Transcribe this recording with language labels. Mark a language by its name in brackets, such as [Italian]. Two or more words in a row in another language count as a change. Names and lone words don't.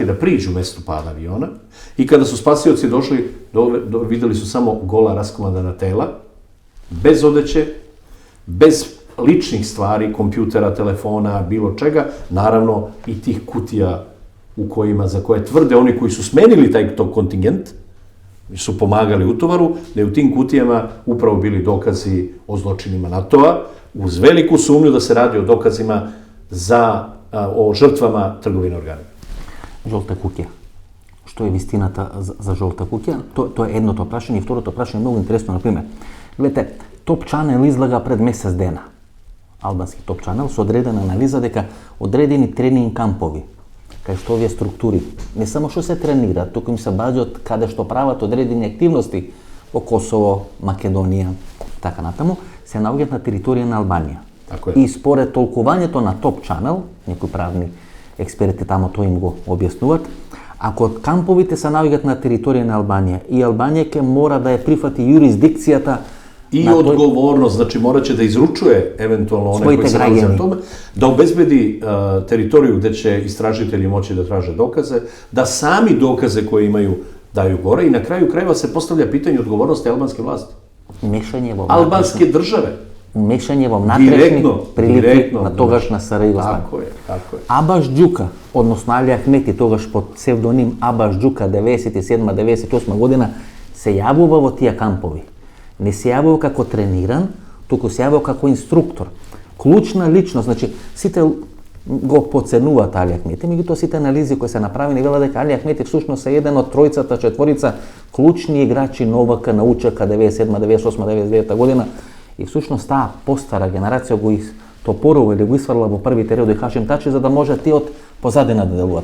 [Serbian] da priđu mestu pada aviona i kada su spasioci došli, videli su samo gola raskomadana tela, bez odeće, bez ličnih stvari, kompjutera, telefona, bilo čega, naravno i tih kutija za koje tvrde oni koji su smenili taj kontingent, su pomagali utovaru, da je u tim kutijama upravo bili dokazi o zločinima NATO-a, uz veliku sumnju da se radi o dokazima o žrtvama trgovine organima. [Macedonian] Жолта куќа. Што е вистината за жолта куќа? Тоа е едното прашање и второто прашање е многу интересно, например. Гледате, Топ Чанел излага пред месец дена. Албански Топ Чанел со одредена анализа дека одредени тренинг кампови кај што овие структури не само што се тренираат, туку им се баѓаат каде што прават одредени активности во Косово, Македонија, така натаму, се наоѓаат на територија на Албанија. Така е. И според толкувањето на Top Channel, некои правни експерти тамо тоа им го објаснуваат, ако камповите се наоѓаат на територија на Албанија и Албанија ќе мора да ја прифати юрисдикцијата И на тој- [Serbian] odgovornost, znači morat će da izručuje eventualno one [Macedonian] Svojite [Serbian] koji se nalaze na građani. tome, da obezbedi teritoriju gde će istražitelji moći da traže dokaze, da sami dokaze koje imaju daju gore i na kraju krajeva se postavlja pitanje odgovornosti albanske vlasti. [Macedonian] мешање во [Serbian] Albanske države. [Macedonian] мешање во внатрешни Директно, прилики директно, на тогашна СР Југославија. [Serbian] Tako je, tako je. [Macedonian] Абаш Џука, односно Али Ахмети, тогаш под псевдоним Абаш Џука 97-98 година, се јавува во тие кампови. Не се јавува како трениран, туку се јавува како инструктор. Клучна личност, значи сите го поценуваат Али Ахмети, меѓутоа сите анализи кои се направени велат дека Али Ахмети всушност е еден од тројцата, четворица клучни играчи на ОВК, на УЧК 97, 98, 99 година и всушност таа постара генерација го топорува или го исфрла во првите редови Хашим Тачи за да може тие од позадина да делуваат.